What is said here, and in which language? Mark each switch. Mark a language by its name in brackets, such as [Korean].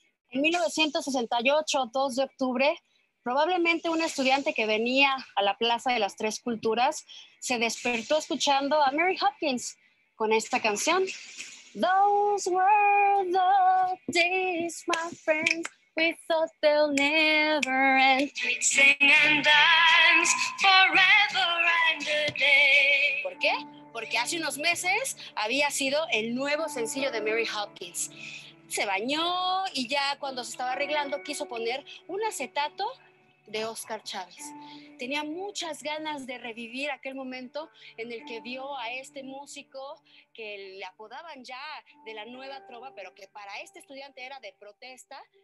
[Spanish] En 1968, 2 de octubre, probablemente un estudiante que venía a la Plaza de las Tres Culturas se despertó escuchando a Mary Hopkins con esta canción. [English] Those were the days, my friends. We thought they'll never end. We'd sing and dance forever and a day. [Spanish] ¿Por qué? Porque hace unos meses había sido el nuevo sencillo de Mary Hopkins. Se bañó y ya cuando se estaba arreglando quiso poner un acetato de Óscar Chávez. Tenía muchas ganas de revivir aquel momento en el que vio a este músico que le apodaban ya de la nueva trova, pero que para este estudiante era de protesta.